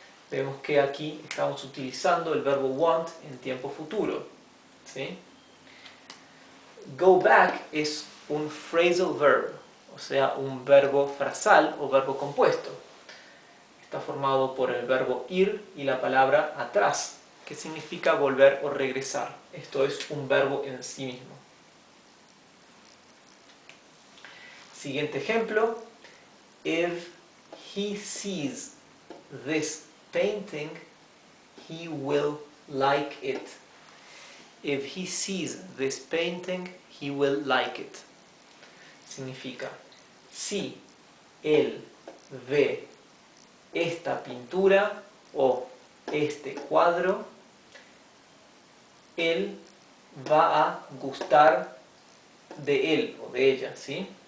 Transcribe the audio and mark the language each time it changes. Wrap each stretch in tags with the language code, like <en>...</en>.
<es>Vemos que aquí estamos utilizando el verbo want en tiempo futuro, ¿sí? Go back es un phrasal verb, o sea, un verbo frasal o verbo compuesto. Está formado por el verbo ir y la palabra atrás, que significa volver o regresar. Esto es un verbo en sí mismo. Siguiente ejemplo.</es> <en>If he sees this painting, he will like it. If he sees this painting, he will like it.</en> <es>Significa, si él ve esta pintura o este cuadro, él va a gustar de él o de ella, ¿sí?</es>